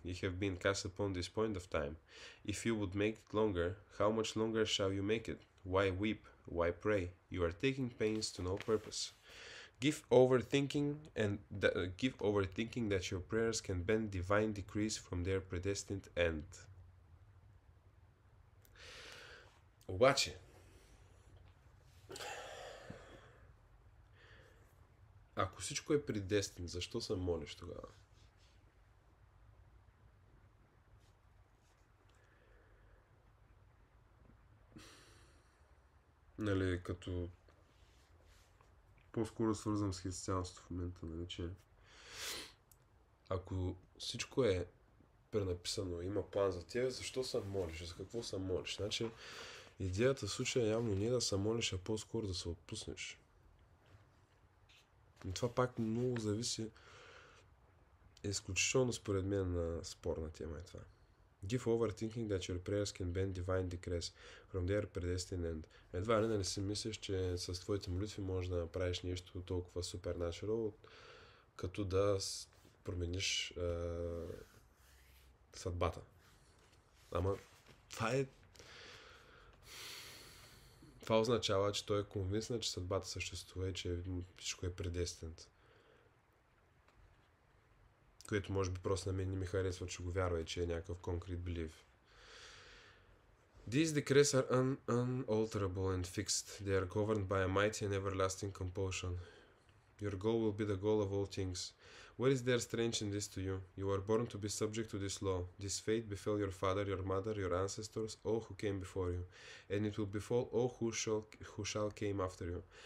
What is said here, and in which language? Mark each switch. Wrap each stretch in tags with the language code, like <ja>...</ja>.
<en>You have been cast upon this point of time. If you would make it longer, how much longer shall you make it? Why weep? Why pray? You are taking pains to no purpose. Give over thinking that your prayers can bend divine decrees from their predestined end.</en> <bg>Обаче, ако всичко е предестин, защо се молиш тогава? Нали, като по-скоро свързвам с християнството в момента, нали, че ако всичко е пренаписано, има план за тебе, защо се молиш? За какво се молиш? Значи, идеята в случая явно не е да се молиш, а по-скоро да се отпуснеш. И това пак много зависи, изключително според мен на спорна тема е това.</bg> <en>Give over thinking that your prayers can bend divine decrees from their predestined end.</en> <bg>Едва ли си мислиш, че с твоите молитви можеш да направиш нещо толкова supernatural, като да промениш съдбата. Ама това означава, че той е конвинсен, че съдбата съществува и че всичко е предестинт. Което може би просто на мен не ми харесва, че го вярва и че е някакъв</bg> <en>concrete belief. These decrees are unalterable and fixed. They are governed by a mighty and everlasting compulsion. Your goal will be the goal of all things. What is there strange in this to you? You are born to be subject to this law. This fate befell your father, your mother, your ancestors, all who came before you, and it will befall all who shall came after you.</en>